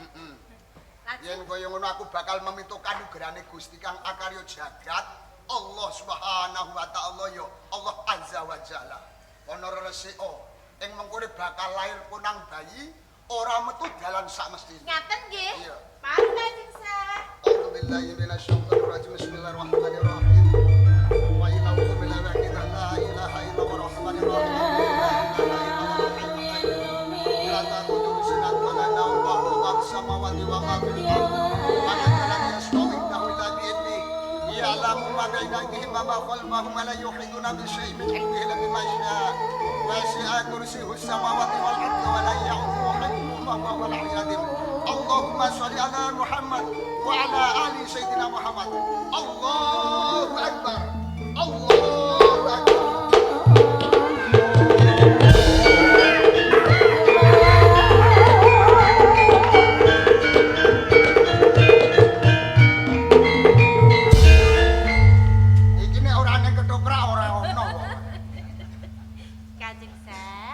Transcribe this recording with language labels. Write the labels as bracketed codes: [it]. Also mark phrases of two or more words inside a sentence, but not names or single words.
[jv] Yen kaya ngono aku bakal meminta kanugrahane Gusti kang akarya jagat [ar] الله سبحانه وتعالى يا الله عز وجل. [jv] Ana resika ing mengkone bakal lair punang bayi ora metu dalan sak mestine. Ngaten nggih. Iya. Mari Kanjeng Sah. [ar] أعوذ بالله من الشيطان الرجيم بسم الله الرحمن الرحيم. وإلهكم إله واحد لا إله إلا الله الرحمن الرحيم. لا إله إلا الله الحي القيوم. لا تأخذه سنة ولا نوم وله ما في السماوات وما في الأرض. ولا يستوي إلا بإذنه يعلم ما بين أيديهم وما خلفهم ولا يحيطون بشيء من علمه إلا بما شاء. وسع كرسيه السماوات والأرض ولا يؤوده حفظهما وهو العلي العظيم. اللهم صل على محمد وعلى آل سيدنا محمد. الله أكبر الله أكبر. [jv] Iki nek ora ning ketoprak ora ono. Kanjeng Sah,